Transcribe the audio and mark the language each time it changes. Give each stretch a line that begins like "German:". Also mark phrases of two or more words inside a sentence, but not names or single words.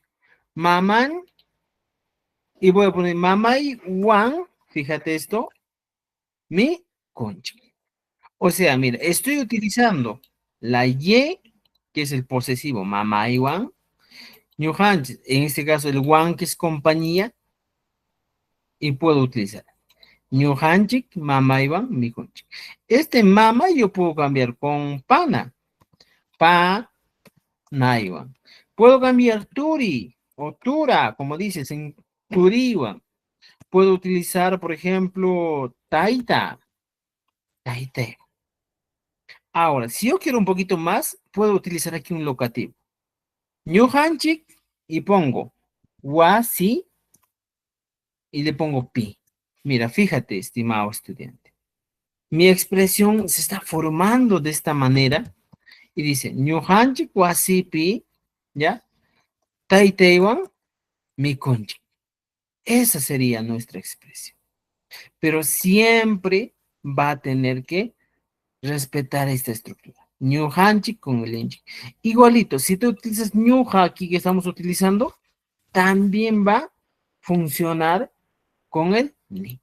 Spanish: Mamán, y voy a poner
Quechua: mamay wan,
Spanish: fíjate esto, mi concha. O sea, mira, estoy utilizando la Y, que es el posesivo,
Quechua: mamay wan, ñujanchik,
Spanish: en este caso el wan, que es compañía, y puedo utilizar
Quechua: ñujanchik, mamaywan, mikunchik.
Spanish: Este mama yo puedo cambiar con
Quechua: pana, pa, naiwan.
Spanish: Puedo cambiar turi o tura, como dices, en turiwan. Puedo utilizar, por ejemplo,
Quechua: taita, taite.
Spanish: Ahora, si yo quiero un poquito más, puedo utilizar aquí un locativo. Ñujanchik y pongo wasi y le pongo pi. Mira, fíjate, estimado estudiante. Mi expresión se está formando de esta manera y dice,
Quechua: ñujanchik wasipi, ¿ya? Taiteiwan mikunchik.
Spanish: Esa sería nuestra expresión. Pero siempre va a tener que respetar esta estructura. Ñujanchik con el inchik. Igualito, si tú utilizas ñuja aquí que estamos utilizando, también va a funcionar con el ni.